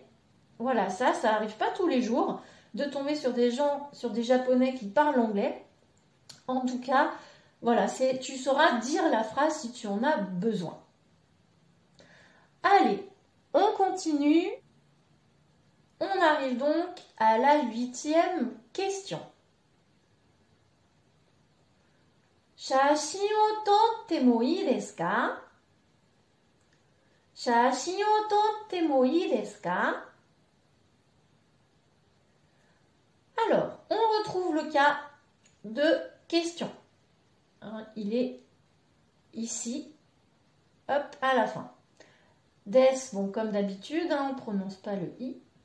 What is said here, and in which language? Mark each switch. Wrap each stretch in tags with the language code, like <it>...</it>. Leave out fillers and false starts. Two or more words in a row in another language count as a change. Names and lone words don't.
<fr>Voilà, ça n'arrive pas tous les jours de tomber sur des gens, sur des Japonais qui parlent anglais. En tout cas, voilà, tu sauras dire la phrase si tu en as besoin. Allez, on continue. On arrive donc à la 8e question.</fr> <ja>写真を撮ってもいいですか? 写真を撮ってもいいですか?</ja> <fr>Alors, on retrouve le cas de question. Hein, il est ici, hop, à la fin. Des, bon, comme d'habitude, hein, on ne prononce pas le i.</fr>